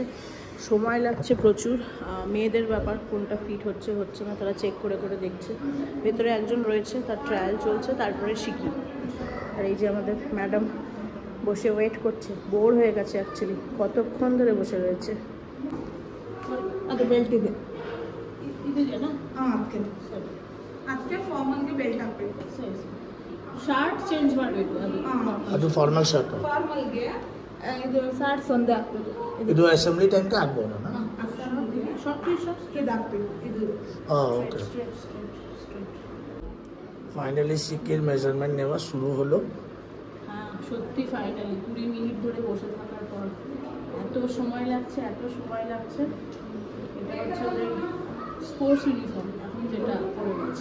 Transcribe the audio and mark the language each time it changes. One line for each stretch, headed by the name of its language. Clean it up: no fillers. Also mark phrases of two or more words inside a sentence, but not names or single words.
Bangla: সময় লাগছে প্রচুর, মেয়েদের ব্যাপার, কোনটা ফিট হচ্ছে হচ্ছে না তারা চেক করে করে দেখছে। ভেতরে একজন রয়েছে, তার ট্রায়াল চলছে, তারপরে শিখি। আর এই যে আমাদের ম্যাডাম বসে ওয়েট করছে, বোর হয়ে গেছে অ্যাকচুয়ালি, কতক্ষণ ধরে বসে রয়েছে।
Kannada: ಅದು ಬೆಲ್ಟ್ ಇದೆ ಇದೆಯಾ? ಹಾಂ, ಅದಕ್ಕೆ ಫಾರ್ಮಲ್ಗೆ ಬೆಲ್ಟ್ ಹಾಕಬೇಕು. ಸರಿ ಸರಿ.
English: short change
Kannada: ಮಾಡಬೇಕು, ಅದು
English: formal shirt.
Kannada: ಫಾರ್ಮಲ್ಗೆ ಇದು ಶಾರ್ಟ್ಸ್ ಒಂದೇ ಹಾಕಬೇಕು. ಇದು
English: assembly time
Kannada: ಹಾಕ್ಬೋದಾ?
English: short t shirt straight
Kannada: ಹಾಕಬೇಕು ಇದು. ಹಾಂ, ಓಕೆ।
Bangla: ফাইনালি শিকির মেজারমেন্ট নেওয়া শুরু হলো। হ্যাঁ, সত্যি ফাইনালি 20 মিনিট ধরে বসে থাকার পর এত সময় লাগছে, এত সময় লাগছে। এটা হচ্ছে ওদের
English: sports uniform,
Bangla: এখন যেটা পরে গেছে।